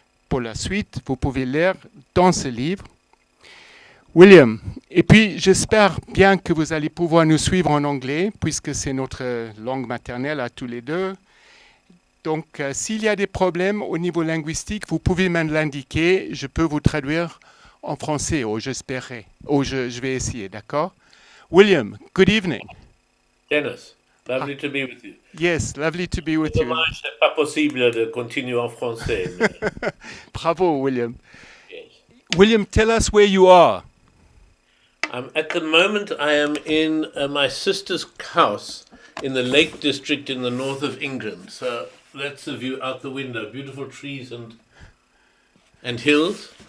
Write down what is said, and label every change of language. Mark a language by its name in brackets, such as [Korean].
[French] Pour la suite, vous pouvez lire dans ce livre. William, et puis j'espère bien que vous allez pouvoir nous suivre en anglais, puisque c'est notre langue maternelle à tous les deux. Donc, s'il y a des problèmes au niveau linguistique, vous pouvez me l'indiquer. Je peux vous traduire en français, ou j'espérais, ou je vais essayer, d'accord? [English] William, good evening. Dennis, lovely to be with you. Yes, lovely to be with you. [French] Dommage, c'est pas possible de continuer en français. Mais... Bravo, William. [English] Yes. William, tell us where you are. At the moment, I am in my sister's house in the Lake District in the north of England. So that's the view out the window. Beautiful trees and hills.